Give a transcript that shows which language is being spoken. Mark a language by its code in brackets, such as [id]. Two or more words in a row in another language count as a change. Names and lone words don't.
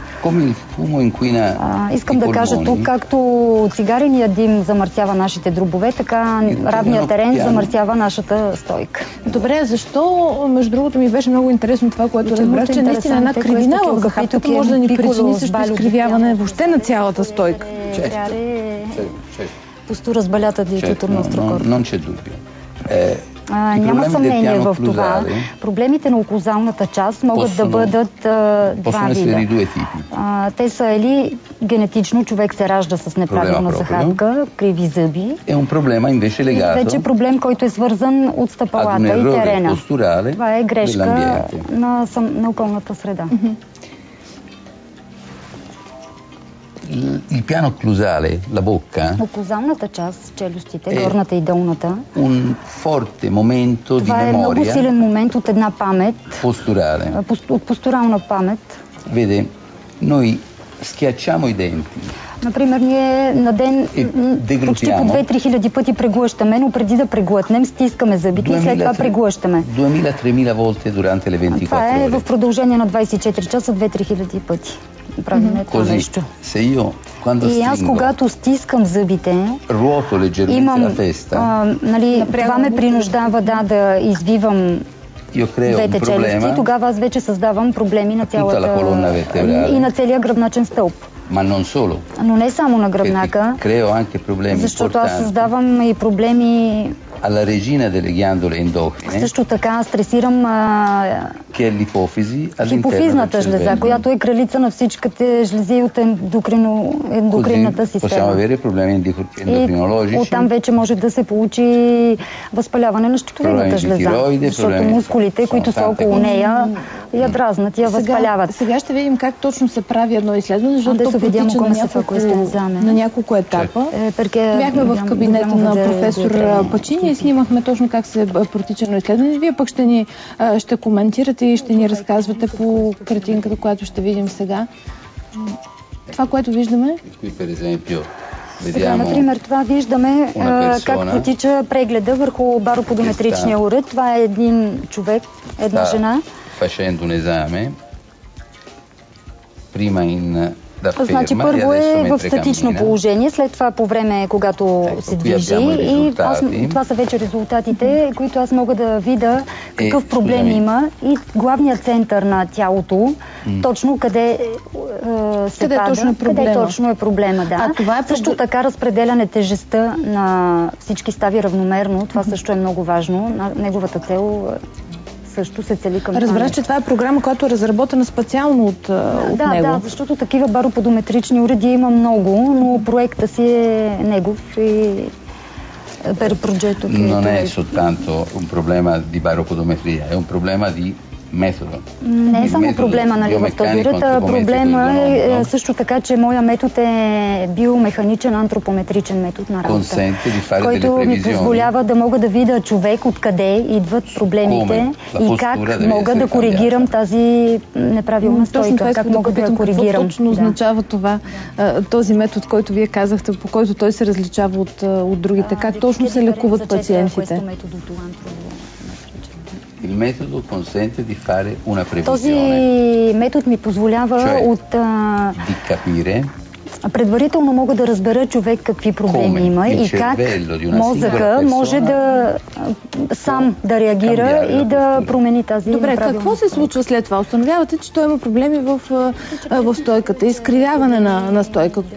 [bg] Искам да кажа тук, както цигареният дим замърсява нашите дробове, така равният терен замърсява нашата стойка. Добре, защо, между другото, ми беше много интересно това, което разбрах, че наистина една кривина в захапката може да ни причини също изкривяване въобще на цялата стойка. [it] Postura sbagliata di tutto il nostro corpo. Non c'è dubbio. [bg] Няма съмнение в това. Проблемите на оклузалната част могат да бъдат два вида. Те са или генетично, човек се ражда с неправилна захапка, криви зъби. Вече проблем, който е свързан от стъпалата и терена. Това е грешка на околната среда. [it] Il piano occlusale, la bocca, [bg] оклузалната част, челюстите, горната и долната, [it] un forte momento di [bg] това е много силен момент от една памет, [it] posturale. [bg] От постурална памет. [it] Vede, noi schiacciamo i denti. [bg] Например, ние на ден почти по 2-3 хиляди пъти преглъщаме, но преди да преглътнем, стискаме зъбите и след това преглъщаме. [it] 2000-3000 volte durante le 24 ore. [bg] Това е в продължение на 24 часа 2-3 хиляди пъти. Правим това нещо. И аз, когато стискам зъбите, имам, това ме принуждава да извивам двете челюсти, тогава аз вече създавам проблеми на цялата и на целия гръбначен стълб. Но не само на гръбнака, защото аз създавам и проблеми [it] alla regina delle ghiandole endocrine, [bg] също така стресирам [it] che è l'ipofisi all'interno [bg] хипофизната [it] del [bg] жлеза, [it] cervello. [bg] която е кралица на всичките жлези от ендокринната [it] Così possiamo [bg] система. [it] avere problemi [bg] И [it] endocrinologici, [bg] оттам вече може да се получи възпаляване на щитовидната проблеми жлеза, [it] di tiroide, [bg] защото проблеми мускулите, които са около нея, я дразнат, я възпаляват. Сега ще видим как точно се прави едно изследване, защото то протича на няколко етапа. Бяхме в кабинета на професор Пачини и снимахме точно как се протича едно изследване. Вие пък ще коментирате и ще ни разказвате по картинката, която ще видим сега. Това, което виждаме... Сега, например, това виждаме как протича прегледа върху бароподометричния уред. Това е един човек, една жена. [it] Facendo un esame, prima in [bg] Значи първо е в статично положение, след това по време, когато се движи, и това са вече резултатите, които аз мога да видя какъв проблем има и главният център на тялото, точно къде се пада, къде точно е проблема. Да. Също така разпределяне тежестта на всички стави равномерно, това също е много важно. Неговата цел също се цели към това. Разбрах, че това е програма, която е разработена специално от него. Да, защото такива бароподометрични уреди има много, но проекта си е негов и [it] per progetto che non è soltanto un problema di baropodometria, è un problema di metodo. [bg] Не е само проблема в този уред, проблема е също така, че моя метод е биомеханичен антропометричен метод на работа, който ми позволява да мога да видя човек откъде идват проблемите и как мога да коригирам тази неправилна стойка, как мога да я коригирам. Какво точно означава това, този метод, който вие казахте, по който той се различава от другите? Как точно се лекуват пациентите? [it] Il metodo consente di fare una previsione. [bg] Този метод ми позволява [it] di capire [bg] предварително мога да разбера човек какви проблеми има и как мозъка може да сам да реагира и да промени тази неправилност. Добре, какво се случва след това? Установявате, че той има проблеми в стойката, изкривяване на стойката.